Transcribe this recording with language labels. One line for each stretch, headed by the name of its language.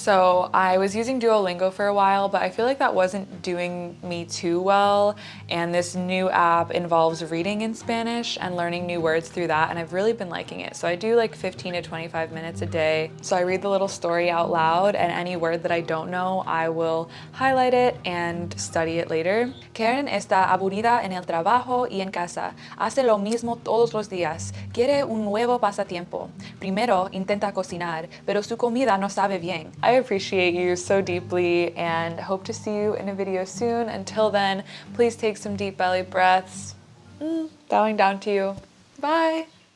English: So I was using Duolingo for a while, but I feel like that wasn't doing me too well, and this new app involves reading in Spanish and learning new words through that, and I've really been liking it. So I do like 15 to 25 minutes a day. So I read the little story out loud, and any word that I don't know, I will highlight it and study it later.
Spanish: Karen está aburrida en el trabajo y en casa. Hace lo mismo todos los días. Quiere un nuevo pasatiempo. Primero intenta cocinar, pero su comida no sabe bien.
English: I appreciate you so deeply and hope to see you in a video soon. Until then, please take some deep belly breaths. Bowing down to you. Bye.